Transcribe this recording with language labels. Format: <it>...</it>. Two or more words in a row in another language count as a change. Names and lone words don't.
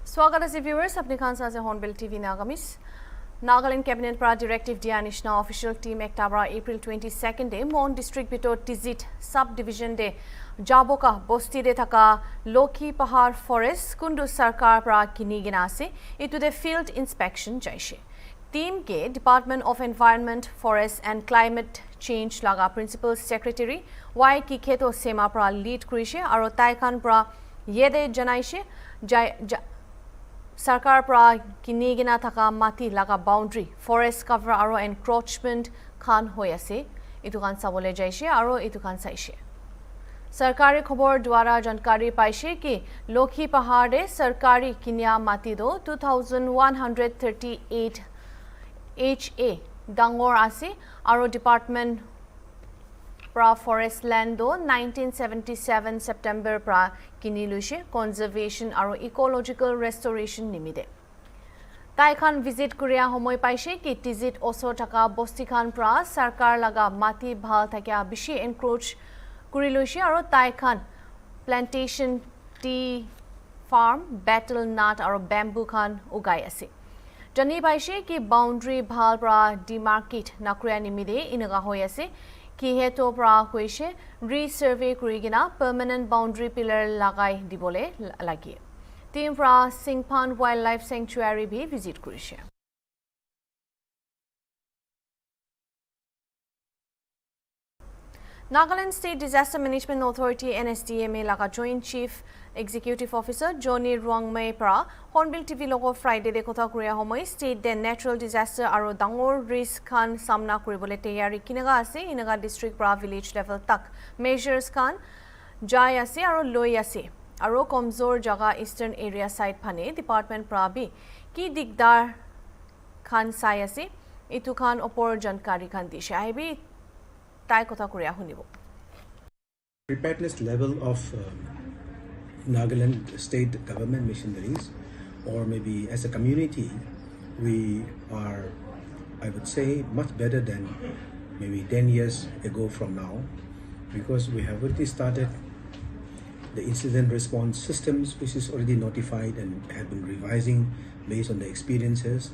<hi>स्वागत है</hi> <nag>viewers अपने खान साजे Hornbill TV NAGAMESE Nagaland Cabinet pra Directive Dianishna Official Team Ekta pra April 22nd de Mon District Bitor Tizit Subdivision de Jaboka Bosti de Thaka Lokhi Pahar Forest Kundu Sarkar pra Kinigina ase itu de</nag> <en>field inspection</en> <nag>jaishe Team ke Department of Environment, Forest and Climate Change laga Principal Secretary Y Kiketo Sema pra lead kurishe aro taikan pra yede janaishe Sarkar pra kinigina thaka mati laga</nag> <en>boundary forest cover</en> <nag>aro encroachment khan hoi ase itu kan sabole jaise aro itu kan saise Sarkari khobor dwara jankari paise ki Lokhi Pahar de sarkari kinya mati do 2138 HA dangor ase aro department pra forest land do 1977 September pra kinilushe conservation aro</nag> <en>ecological restoration</en> <nag>nimide tai khan visit kuria homoy paise ki tizit oso taka bosti khan pra sarkar laga mati bhal thakya bishi encroach kurilushe aro tai khan plantation</nag> <en>tea farm battle nut</en> <nag>aro bamboo khan ugai ase jani paise ki boundary bhal pra demarcate nakria nimide inaga hoy ase Kiheto pra hoise resurvey kurigina</nag> <en>permanent boundary pillar</en> <nag>lagai dibole lagi. Team pra Singpan Wildlife Sanctuary bhi visit kurishe. Nagaland State Disaster Management Authority NSDMA laga Joint Chief Executive Officer Johnny Ruangmei pra Hornbill TV logo Friday de kotha kuria homoy state de</nag> <en>natural disaster</en> <nag>aro dangor risk khan samna kuribole tayari kinaga ase inaga district pra</nag> <en>village level</en> <nag>tak measures khan jai ase aro loi ase aro komzor jaga</nag> <en>eastern area side</en> <nag>phane department pra bi ki digdar khan sai ase itu khan opor jankari khan dishe aibi tai kotha kuria hunibo</nag> <en>preparedness level of Nagaland state government missionaries, or maybe as a community, we are, I would say, much better than maybe 10 years ago from now, because we have already started the incident response systems, which is already notified and have been revising based on the experiences.</en>